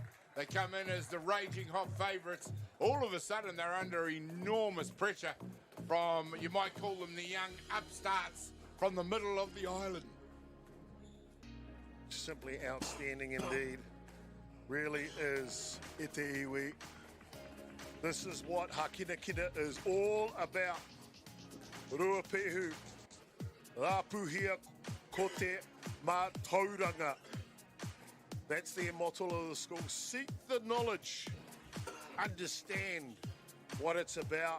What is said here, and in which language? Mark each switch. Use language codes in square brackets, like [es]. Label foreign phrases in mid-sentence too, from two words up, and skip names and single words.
[en] They come in as the raging hot favourites. All of a sudden, they're under enormous pressure from, you might call them the young upstarts from the middle of the island. Simply outstanding indeed. Really is [mi] e te iwi. [en] This is what Hakinakina is all about. [mi] Ruapehu, Rapuhia, Kote, Mā Tauranga. [en] That's their motto of the school. Seek the knowledge. Understand what it's about.